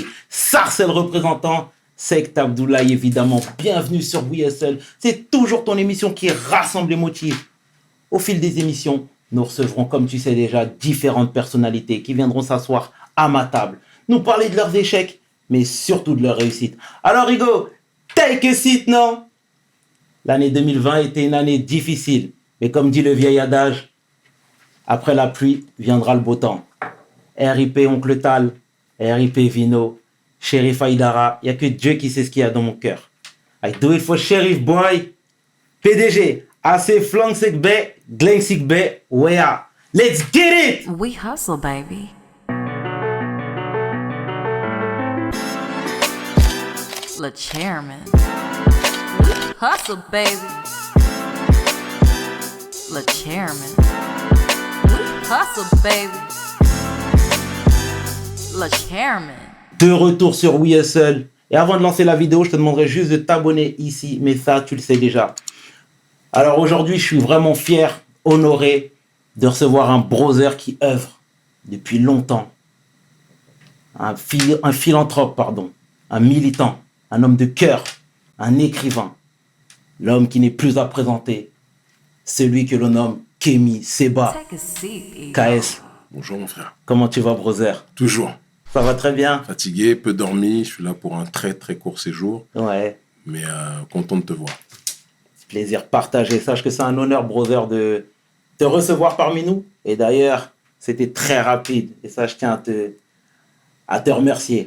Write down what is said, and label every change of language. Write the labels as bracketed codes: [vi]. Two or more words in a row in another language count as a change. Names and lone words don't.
[fr] Sarcel représentant, Sekt Abdoulaye évidemment. Bienvenue sur WSL, c'est toujours ton émission qui rassemble les motifs. Au fil des émissions, nous recevrons, comme tu sais déjà, différentes personnalités qui viendront s'asseoir à ma table, nous parler de leurs échecs, mais surtout de leurs réussites. Alors Hugo, [en] take a seat, [fr] non? L'année 2020 était une année difficile, mais comme dit le vieil adage, après la pluie viendra le beau temps. RIP Oncle Tal, RIP Vino, Sheriff Aïdara, il n'y a que Dieu qui sait ce qu'il y a dans mon cœur. [en] I do it for Sheriff Boy. [fr] PDG, AC Flangsik Bay, Glensick Bay, Wea. [en] Let's get it! We hustle, baby. Le chairman. Hustle, baby. Le chairman. Hustle, baby. Le chairman. [fr] De retour sur WSL. Et avant de lancer la vidéo, je te demanderai juste de t'abonner ici, mais ça, tu le sais déjà. Alors aujourd'hui, je suis vraiment fier, honoré de recevoir un brother qui œuvre depuis longtemps. Un philanthrope, pardon. Un militant, un homme de cœur, un écrivain. L'homme qui n'est plus à présenter, celui que l'on nomme Kémy Séba. [en] Take a seat, KS, [fr] Bonjour mon frère. comment tu vas, brother? Toujours. Ça va très bien? Fatigué, peu dormi, je suis là pour un très très court séjour, Ouais, mais content de te voir. plaisir partagé. Sache que c'est un honneur, brother, de te recevoir parmi nous. Et d'ailleurs, c'était très rapide. Et ça, je tiens à te remercier.